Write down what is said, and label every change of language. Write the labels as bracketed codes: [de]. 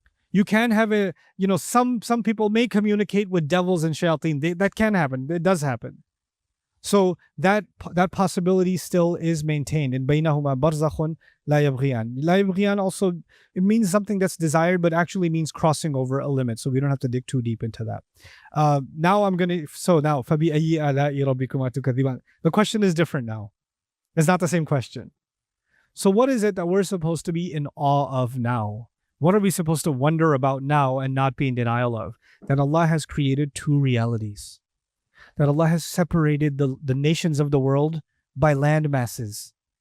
[en] You can have some people may communicate with devils and shayateen. That can happen. It does happen. So that possibility still is maintained. In [ar] baynahuma barzakhun la yabghiyan. [en] La yabghiyan also, it means something that's desired, but actually means crossing over a limit. So we don't have to dig too deep into that. [ar] Now فَبِأَيِّ آلَاءِ رَبِّكُمَا تُكَذِّبَانِ. [en] The question is different now. It's not the same question. So what is it that we're supposed to be in awe of now? What are we supposed to wonder about now and not be in denial of? That Allah has created two realities. That Allah has separated the nations of the world by land masses.